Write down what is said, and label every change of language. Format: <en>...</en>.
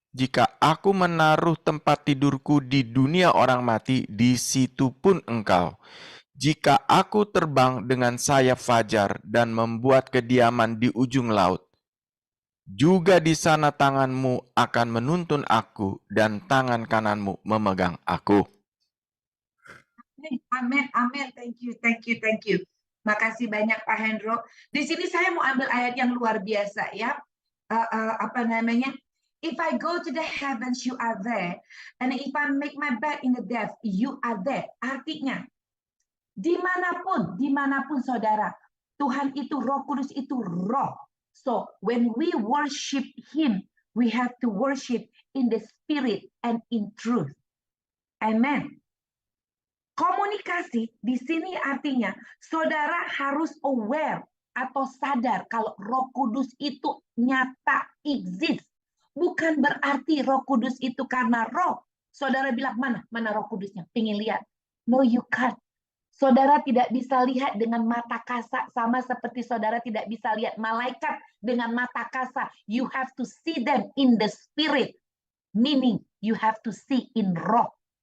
<id>Jika aku menaruh tempat tidurku di dunia orang mati, di situ pun engkau. Jika aku terbang dengan sayap fajar dan membuat kediaman di ujung laut, juga di sana tanganmu akan menuntun aku dan tangan kananmu memegang aku. Amin, amin.</id> <en>Thank you, thank you, thank you.</en> <id>Makasih banyak Pak Hendro. Di sini saya mau ambil ayat yang luar biasa ya. Apa namanya?</id> <en>If I go to the heavens, you are there. And if I make my bed in the depths, you are there.</en> <id>Artinya, dimanapun saudara, Tuhan itu, Roh Kudus itu roh.</id> <en>So, when we worship Him, we have to worship in the spirit and in truth.</en> <id>Amen. Komunikasi di sini artinya saudara harus aware atau sadar kalau Roh Kudus itu nyata exist. Bukan berarti Roh Kudus itu karena roh. Saudara bilang mana Roh Kudusnya? Pengen lihat.</id> <en>No, you can't.</en> <id>Saudara tidak bisa lihat dengan mata kasat sama seperti saudara tidak bisa lihat malaikat dengan mata kasat.</id> <en>You have to see them in the spirit. Meaning you have to see in roh.</en>